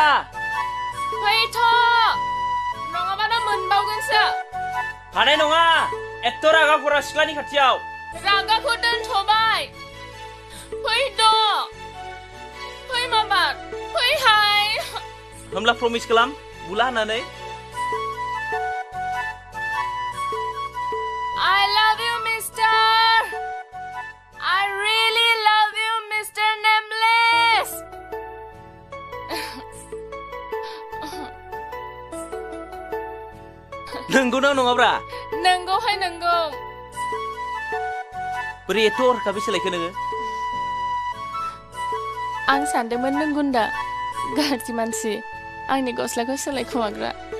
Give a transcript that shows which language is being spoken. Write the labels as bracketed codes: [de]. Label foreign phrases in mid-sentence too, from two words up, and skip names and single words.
[brx] फैथ' नङाबानो मोनबावगोनसो हानाय नङा एत्त रागा खरा सिख्लानि खाथियाव रागाखौ दोनथ'बाय फैद' फै माबा फैहाय होमब्ला प्रमिस खालाम बुला होननानै [en] I love you Mr. I really love you Mr. Nameless [brx] नंगौना नङाब्रा नंगौहाय नंगौ बोरै एत्त हरखाबै सोलायखो नोङो आं सानदोंमोन नों गुन्दा गाज्रि मानसि आंनि गस्लाखौ सोलायखुमाग्रा